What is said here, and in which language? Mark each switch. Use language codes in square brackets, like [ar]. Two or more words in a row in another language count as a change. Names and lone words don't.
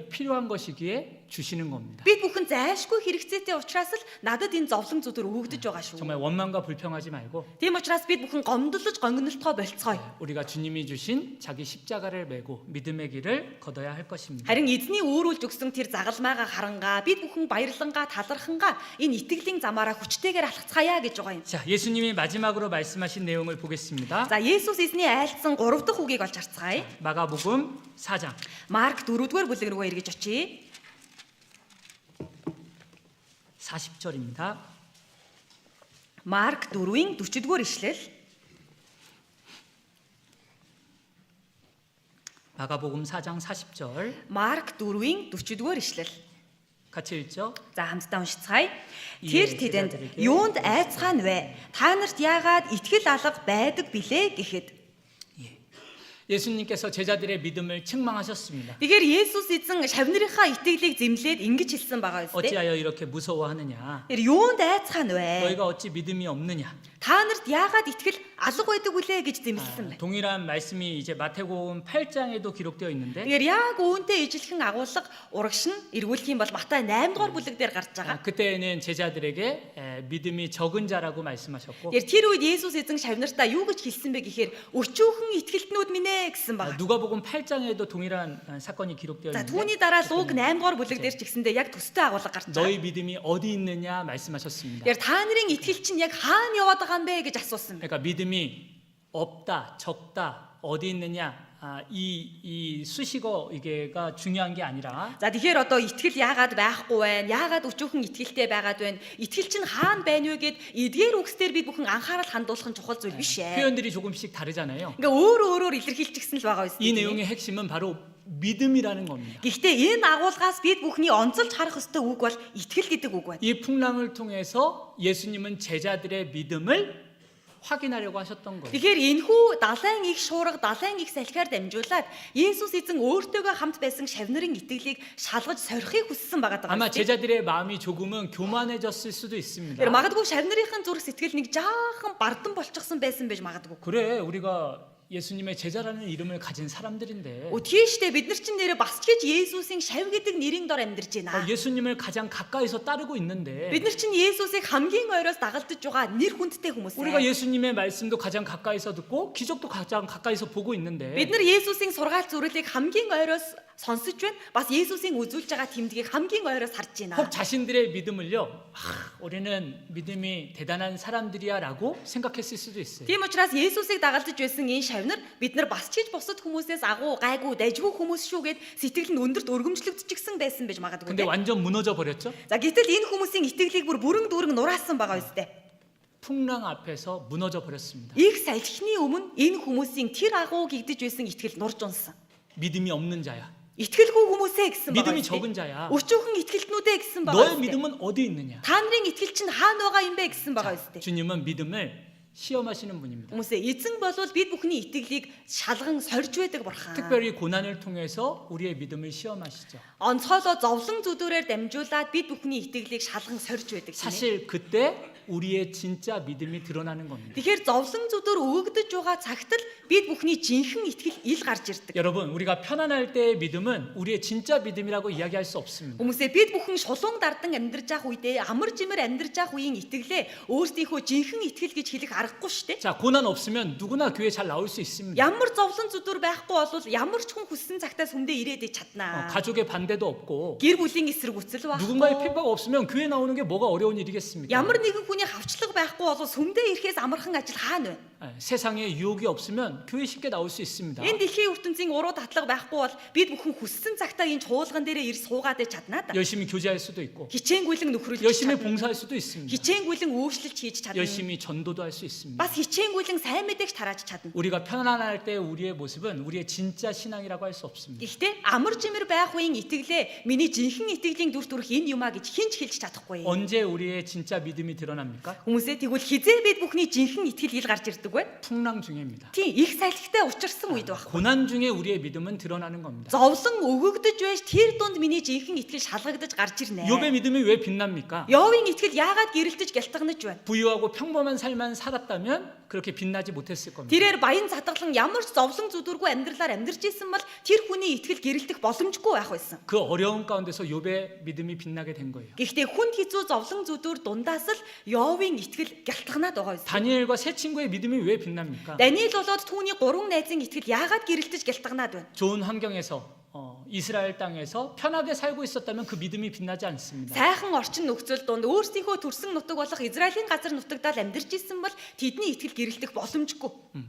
[ko] 우리에게 꼭 필요한 것이기에 주시는 겁니다. [mn] Бид бүхэн зайлшгүй хэрэгцээтэй учраас л надад энэ зовлон зүтэр өгөгдөж байгаа шүү. [ko] 정말 원망과 불평하지 말고 [mn] Тийм учраас бид бүхэн гомдлож гонгинолтгой болцгоё. [ko] 우리가 주님이 주신 자기 십자가를 메고 믿음의 길을 걷어야 할 것입니다. [mn] Харин эзний өөрүүлж өгсөн тэр загалмайгаа харангаа бид бүхэн баярлангаа талархангаа энэ итгэлийн замаараа хүчтэйгээр алхацгаая гэж байгаа юм. [ko] 자, 예수님이 마지막으로 말씀하신 내용을 보겠습니다. [mn] За Есүс эзний айлцсан 3 дахь үгийг олж харцгаая. [ko] 마가복음 4장 [mn] Марк 4-р бүлэг рүү эргэж очие. [ko] 40절입니다. [mn] Марк 4-ийн 40-р ишлэл. [ko] 마가복음 4장 40절 [mn] Марк 4-ийн 40-р ишлэл. [ko] 같이 읽죠. [mn] За хамтдаа уншицгаая. Ие, Тэр тэдэнд [ko] 제자들에게 [mn] юунд айцгаан вэ? Та нарт яагаад итгэл алга байдаг билээ гэхэд. [ko] 예수님께서 제자들의 믿음을 책망하셨습니다. [mn] Тэгэхээр Есүс эзэн шавнырынхаа итгэлийг зэмлээд ингэж хэлсэн байгаа үстэй. [ko] 어찌하여 이렇게 무서워하느냐? [mn] Тэр юунд айцгаан вэ? [ko] 너희가 어찌 믿음이 없느냐? [mn] Та нарт яагаад итгэл алга байдаг үлээ гэж зэмлэсэн бэ? [ko] 동일한 말씀이 이제 마태복음 8장에도 기록되어 있는데 [mn] Тэгэхээр яг үүнтэй ижилхэн агуулга урагш нь эргүүлэх юм бол Матай 8 дугаар бүлэг дээр гарч байгаа. [ko] 그때는 제자들에게 믿음이 적은 자라고 말씀하셨고 [mn] Тэгэхээр тэр үед Есүс эзэн шавнартаа юу гэж хэлсэн бэ гэхээр өчүүхэн итгэлтнүүд минь ээ гэсэн байна. [ko] 누가복음 8장에도 동일한 사건이 기록되어 [mn] За [ko] 있는데 [mn] түүний дараа Луг 8 дугаар бүлэг дээр ч гэсэндээ яг төстэй агуулга гарч байгаа. [ko] 너희 믿음이 어디 있느냐 말씀하셨습니다. [mn] Тэгэхээр та нарын итгэл чинь яг хаана яваад байгаа юм бэ гэж асуусан. [ko] 그러니까 믿음이 없다, 적다, 어디 있느냐 이 수식어 이게가 중요한 게 아니라 [mn] За тэгэхээр одоо итгэл яагаад байхгүй байна? Яагаад өчүүхэн итгэлтэй байгаад байна? Итгэл чинь хаана байна вэ гэд эдгээр үгсээр бид бүхэн анхаарал хандуулах нь чухал зүйл биш ээ. [ko] 표현들이 조금씩 다르잖아요. [mn] Ингээ өөрөөр ilэрхийлчихсэн л байгаа [ko] 이 [mn] үстэй. [ko] 내용의 핵심은 바로 믿음이라는 겁니다. [mn] Гэхдээ энэ агуулгаас бид бүхний онцолж харах ёстой үг бол итгэл гэдэг үг байна. [ko] 이 풍랑을 통해서 예수님은 제자들의 믿음을 확인하려고 하셨던 거예요. [mn] Тэгэхээр энэхүү далайн их шуурга, далайн их салхиар дамжуулаад Есүс эзэн өөртөөгөө хамт байсан шавнырын итгэлийг шалгаж сорихыг хүссэн байгаа даа. [ko] 아마 제자들의 마음이 조금은 교만해졌을 수도 있습니다. [mn] Тэр магадгүй шавнырынхын зүрх сэтгэл нэг жаахан бардан болчихсон байсан байж магадгүй. [ko] 그래, 우리가 예수님의 제자라는 이름을 가진 사람들인데 [mn] Тийштэй бид нар чинь нэрээ бас ч гэж Есүсийн шав гэдэг нэрийн дор амьдарч байна. [ko] 예수님을 가장 가까이서 따르고 있는데 [mn] Бид нар чинь Есүсийг хамгийн ойроос дагалдаж байгаа нэр хүндтэй хүмүүс. [ko] 우리가 예수님의 말씀도 가장 가까이서 듣고 기적도 가장 가까이서 보고 있는데 [mn] Бид нар Есүсийн сургаал зүрэлийг хамгийн ойроос сонсож байна. Бас Есүсийн үзүүлж байгаа тэмдгийг хамгийн ойроос харж байна. [ko] 혹 자신들의 믿음을요, 우리는 믿음이 대단한 사람들이야라고 생각했을 수도 있어요. [mn] Тийм учраас Есүсийг дагалдаж байсан энэ шавнар бид нар бас ч гэж бусад хүмүүсээс агуу гайгүй дайжгүй хүмүүс шүү гэд сэтгэл нь өндөрт өргөмжлөгдчихсэн байсан байж магадгүй. [ko] 근데 완전 무너져 버렸죠. [mn] За гэтэл энэ хүмүүсийн итгэлийг бүр бүрэн дүүрэн нураасан байгаа үстэй. [ko] 풍랑 앞에서 무너져 버렸습니다. [mn] Их салхины өмнө энэ хүмүүсийн тэр агуу гэгдэж байсан итгэл нурж унсан. [ko] 믿음이 없는 자야. [mn] Итгэлгүй хүмүүсээ гэсэн байгаа. [ko] 믿음이 적은 자야. [mn] Өчүүхэн итгэлтнүүдээ гэсэн байгаа. [ko] 너의 믿음은 어디 있느냐? [mn] Та нарын итгэл чинь хаана байгаа юм бэ гэсэн байгаа үстэй. [ko] 주님은 믿음을 시험하시는 분입니다. [mn] Хүмүүсээ эзэн болвол бид бүхний итгэлийг шалган сорж байдаг бурхан. [ko] 특별히 고난을 통해서 우리의 믿음을 시험하시죠. [mn] Онцгойлоо зовлон зүдүүрээр дамжуулаад бид бүхний итгэлийг шалган сорж байдаг. [ko] 사실 그때 우리의 진짜 믿음이 드러나는 겁니다. [mn] Тэгэхээр зовлон зүдүүр өгөгдөж байгаа цагт л бид бүхний жинхэнэ итгэл ил гарч ирдэг. [ko] 여러분, 우리가 편안할 때의 믿음은 우리의 진짜 믿음이라고 이야기할 수 없습니다. [mn] Хүмүүсээ бид бүхэн шулуун дардан амьдарч явах үедээ амар жимэр амьдарч явах үеийн итгэлээ өөрсдийнхөө жинхэнэ итгэл гэж хэлэх аргагүй шүү дээ. [ko] 자, 고난 없으면 누구나 교회 잘 나올 수 있습니다. [mn] Ямар зовлон зүдүүр байхгүй бол ямар ч хүн хүссэн цагтаа сүмдээ ирээд чаднаа. [ko] 가족의 반대도 없고 [mn] Гэр бүлийн эсрэг үцэл [ko] 누군가의 [mn] байхгүй. [ko] 핍박 없으면 교회 나오는 게 뭐가 어려운 일이겠습니까? [mn] Ямар нэгэн хүний хавчлаг байхгүй бол сүмдээ ирэхээс амархан ажил хаана вэ? [ko] 세상에 유혹이 없으면 교회 쉽게 나올 수 있습니다. [mn] Энэ дэлхийн ертөнцийн уруу татлага байхгүй бол бид бүхэн хүссэн цагтаа энэ чуулган дээрээ ирс суугаад чаднаа да. [ko] 열심히 교제할 수도 있고 [mn] Хичээнгүйлэн нөхрөлж [ko] 열심히 [mn] чадна. [ko] 봉사할 수도 있습니다. [mn] Хичээнгүйлэн өөрчлөлт хийж чадна. [ko] 열심히 전도도 할 수 있습니다. [mn] Бас хичээнгүйлэн сайн мэдээгч тарааж чадна. [ko] 우리가 편안할 때 우리의 모습은 우리의 진짜 신앙이라고 할 수 없습니다. [mn] Гэхдээ амар жимэр байх үеийн итгэлээ миний жинхэнэ итгэлийн дүр төрх энэ юмаа гэж хинч хэлж чадахгүй. [ko] 언제 우리의 진짜 믿음이 드러납니까? [mn] Хүмүүсээ тэгвэл хизээ бид бүхний жинхэнэ итгэл ил гарч ирдэг вэ? [ko] 풍랑 중에입니다. [mn] Тийм их салхитай учирсан үед байх. [ko] 고난 중에 우리의 믿음은 드러나는 겁니다. [mn] Зовлон өгөгдөж байж тэр дунд миний жинхэнэ итгэл шалгагдаж гарч ирнэ. [ko] 욥의 믿음이 왜 빛납니까? [mn] Йовын итгэл яагаад гэрэлтэж гялтганаж байна? [ko] 부유하고 평범한 삶만 살았다면 그렇게 빛나지 못했을 겁니다. [mn] тэрээр баян затгалан ямар ч зовлон зүдүргүй амьдралаар амьдарч исэн бол тэр хүний итгэл гэрэлтэх боломжгүй байх байсан. [ko] 그 어려운 가운데서 욥의 믿음이 빛나게 된 거예요. [mn] Гэхдээ хүнд хэцүү зовлон зүдүр дундаас л Йовын итгэл гялтганаад байгаа байсан. [ko] 다니엘과 세 친구의 믿음이 왜 빛납니까? [mn] Даниэл болоод түүний 3 найзын итгэл яагаад гэрэлтэж гялтганаад байна? [ko] 좋은 환경에서 이스라엘 땅에서 편하게 살고 있었다면 그 믿음이 빛나지 않습니다. [mn] Сайхан орчин нөхцөл донд өөрсдийнхөө төрсөн нутаг болох Израилийн газар нутагтаа амьдарч исэн бол тэдний итгэл гэрэлтэх боломжгүй.